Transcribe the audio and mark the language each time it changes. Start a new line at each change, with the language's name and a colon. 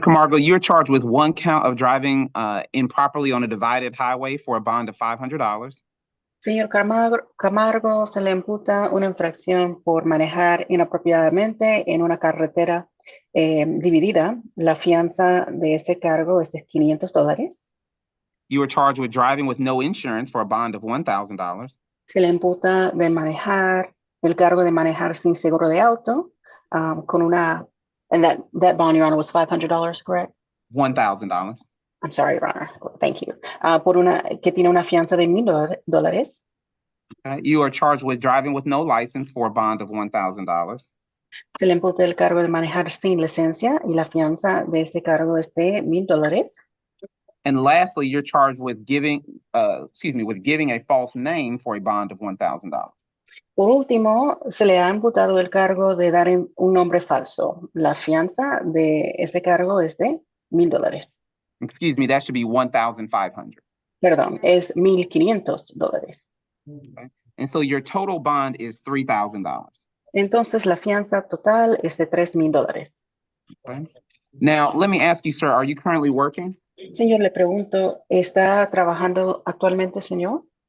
English: Camargo, you're charged with 1 count of driving improperly on a divided highway for a bond of $500.
Spanish: Señor Camargo, se le imputa una infracción por manejar inapropiadamente en una carretera dividida. La fianza de ese cargo es de $500.
English: You were charged with driving with no insurance for a bond of $1,000.
Spanish: Se le imputa de manejar, el cargo de manejar sin seguro de auto, con una,
English: and that bond, Your Honor, was $500, correct? $1,000. I'm sorry, Your Honor. Thank you.
Spanish: Por una, que tiene una fianza de $1,000.
English: You are charged with driving with no license for a bond of $1,000.
Spanish: Se le imputa el cargo de manejar sin licencia y la fianza de ese cargo es de $1,000.
English: And lastly, you're charged with giving a false name for a bond of $1,000.
Spanish: Por último, se le ha imputado el cargo de dar un nombre falso. La fianza de ese cargo es de $1,000.
English: Excuse me, that should be 1,500.
Spanish: Perdón, es $1,500.
English: And so your total bond is $3,000.
Spanish: Entonces la fianza total es de $3,000.
English: Okay. Now, let me ask you, sir, are you currently working?
Spanish: Señor, le pregunto, ¿está trabajando actualmente, señor?